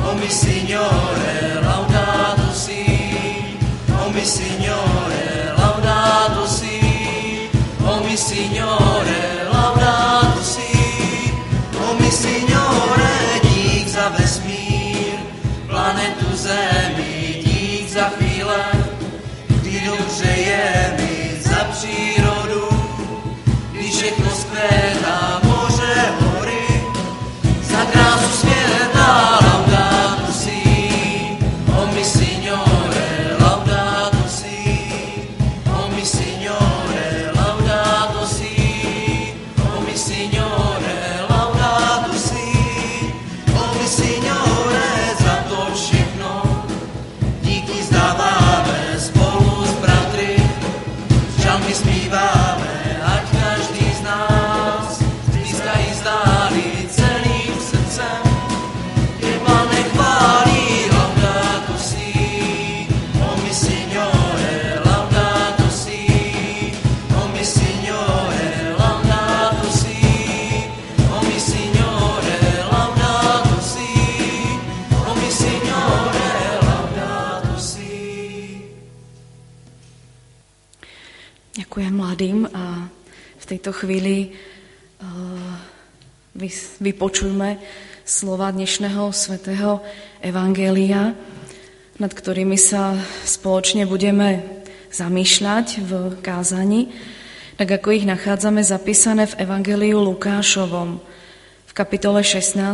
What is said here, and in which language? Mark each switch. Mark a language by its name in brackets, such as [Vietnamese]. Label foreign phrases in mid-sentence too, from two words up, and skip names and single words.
[Italian] Signore, laudato si. Oh mi Signore, laudato si. Oh mi Signore, laudato si. Oh mi Signore, [Czech] dík za vesmír, planetu Zemi, dík za chvíle, kdy dobře je mi za přírodu, když všechno zkvétá, moře, hory, za krásu světa, [Italian] laudato si. Oh mi Signore, laudato si. Oh mi Signore, laudato si. Oh mi Signore, laudato si. Oh mi Signore, [Czech] za to všechno díky zdáváme spolu s bratry, žalmy zpíváme, ať každý z nás blízka i zdáli celým srdcem Těba nechválí, [Italian] laudato si. Oh mi Signore, laudato si. Oh mi Signore, laudato si. Oh mi Signore, laudato si. Oh mi Signore, laudato si. [Slovak] Ďakujem mladým a v tejto chvíli vypočujme slova dnešného svätého Evangelia, nad ktorými sa spoločne budeme zamýšľať v kázaní, tak ako ich nachádzame zapísané v Evangeliu Lukášovom v kapitole 16.